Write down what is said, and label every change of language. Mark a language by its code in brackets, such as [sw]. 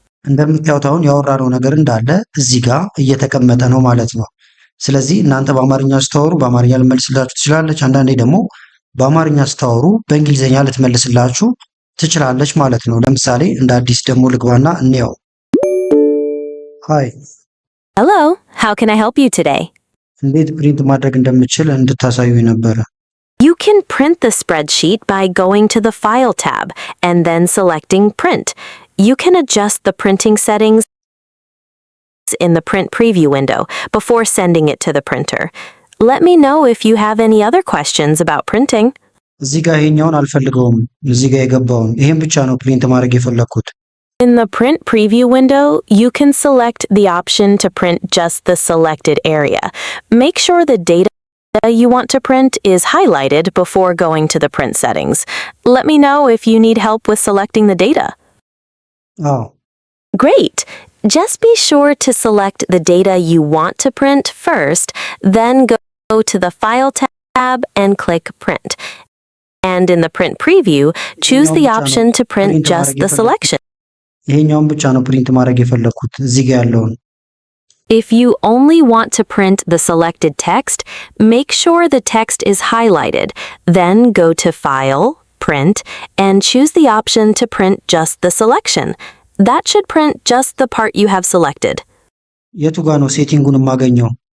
[am] እንደምታዩት አሁን ያወራነው ነገር እንዳለ እዚህ ጋር እየተቀመጠ ነው ማለት ነው። ስለዚህ እናንተ በአማርኛ ስታወሩ በአማርኛ ልመልስላችሁ ትችላለች። አንዳንዴ ደግሞ በአማርኛ ስታወሩ በእንግሊዝኛ ልትመልስላችሁ ትችላለች ማለት ነው። ለምሳሌ እንደ አዲስ ደግሞ ልግባና እንየው። ሃይ [en] Hello, how can I help you today? [am] እንዴት ፕሪንት ማድረግ እንደምችል እንድታሳዩኝ ነበረ። [en] You can print the spreadsheet by going to the File tab and then selecting Print. You can adjust the printing settings in the Print Preview window before sending it to the printer. Let me know if you have any other questions about printing. [am] እዚህ ጋር ይሄኛውን አልፈልገውም። እዚህ ጋር የገባውን ይሄን ብቻ ነው ፕሪንት ማድረግ የፈለኩት። [en] In the Print Preview window, you can select the option to print just the selected area. Make sure the data you want to print is highlighted before going to the print settings. Let me know if you need help with selecting the data. Oh. Great! Just be sure to select the data you want to print first, then go to the File tab and click Print. And in the Print Preview, choose the option to print just the selection. [am] ይሄኛውን ብቻ ነው ፕሪንት ማድረግ የፈለኩት እዚህ ጋር ያለውን። [en] If you only want to print the selected text, make sure the text is highlighted. Then go to File, print and choose the option to print just the selection. That should print just the part you have selected. [am] የቱ ጋር ነው ሴቲንጉን የማገኘው?